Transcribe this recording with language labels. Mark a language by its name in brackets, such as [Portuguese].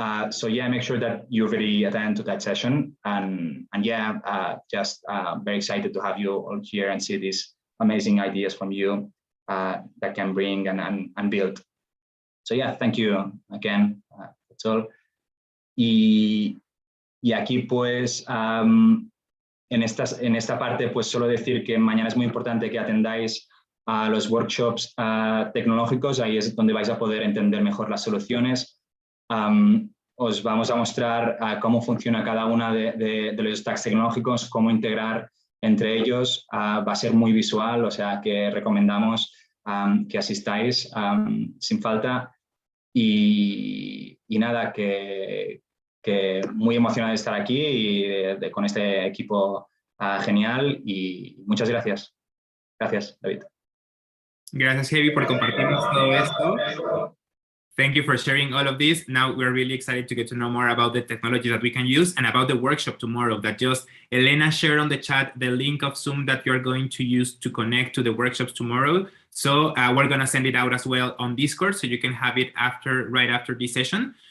[English] So yeah, make sure that you really attend to that session. And yeah, just very excited to have you all here and see these amazing ideas from you that can bring and build. So yeah, thank you again. That's all. [Spanish] Y aquí pues en esta parte pues solo decir que mañana es muy importante que atendáis a los workshops tecnológicos. Ahí es donde vais a poder entender mejor las soluciones. Os vamos a mostrar cómo funciona cada una de los stacks tecnológicos, cómo integrar entre ellos. Va a ser muy visual, o sea que recomendamos que asistáis sin falta. Y nada, que muy emocionado de estar aquí y con este equipo genial. Y muchas gracias. Gracias, David. Gracias, Heavy, por compartirnos todo esto. [English] Thank you for sharing all of this. Now we're really excited to get to know more about the technology that we can use and about the workshop tomorrow that just Elena shared on the chat, the link of Zoom that you're going to use to connect to the workshops tomorrow. So we're going to send it out as well on Discord so you can have it right after this session.